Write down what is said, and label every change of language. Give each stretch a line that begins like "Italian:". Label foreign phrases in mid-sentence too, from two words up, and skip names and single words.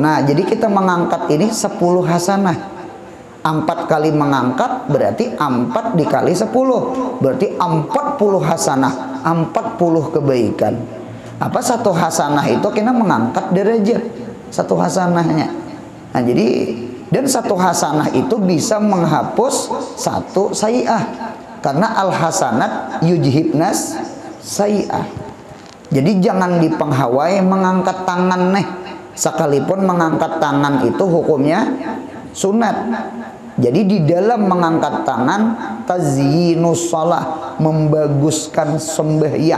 Indonesian: Nah, jadi kita mengangkat ini 10 hasanah. 4 kali mengangkat berarti 4 dikali 10, berarti 40 hasanah, 40 kebaikan. Apa satu hasanah itu kena mengangkat derajat satu hasanahnya. Nah, jadi dan satu hasanah itu bisa menghapus satu sayi'ah, karena
Arabic: الحسنات يذهبن السيئة.
Indonesian: Jadi jangan dipenghawai mengangkat tangan nih, sekalipun mengangkat tangan itu hukumnya sunat. Jadi di dalam mengangkat tangan
Arabic: تزيين الصلاة,
Indonesian: membaguskan sembahyang.